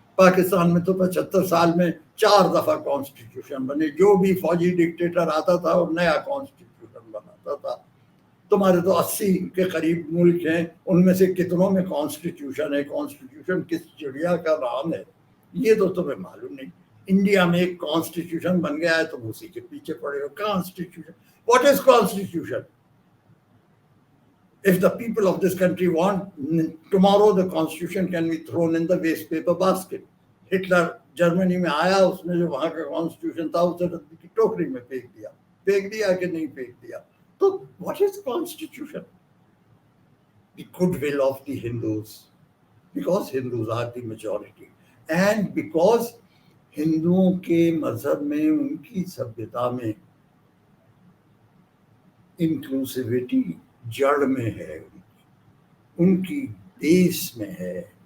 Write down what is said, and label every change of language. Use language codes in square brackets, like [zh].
[ur] پاکستان میں تو 75 سال میں 4 دفعہ کانسٹیٹیوشن بنے, جو بھی فوجی ڈکٹیٹر آتا تھا اور نیا کانسٹیٹیوشن بناتا تھا. تمہارے تو 80 کے قریب ملک ہیں, ان میں سے کتنوں میں کانسٹیٹیوشن ہے؟ کانسٹیٹیوشن کس چڑیا کا نام ہے یہ تو تمہیں معلوم نہیں. انڈیا میں ایک کانسٹیٹیوشن بن گیا ہے, تم اسی کے پیچھے پڑے ہو. [en] Constitution, what is constitution? If the people of this country want, tomorrow the constitution can be thrown in the waste paper basket. [ur] Hitler Germany میں آیا, اس نے جو وہاں کا کانسٹیٹیوشن تھا اسے رد کی ٹوکری میں پھینک دیا کہ نہیں پھینک دیا. [en] تو what is constitution? The goodwill of the Hindus, because Hindus are the majority and because [ur] ہندوؤں کے مذہب میں, ان کی سبھیتا میں انکلوسیوٹی جڑ میں ہے, ان کی بیس میں ہے.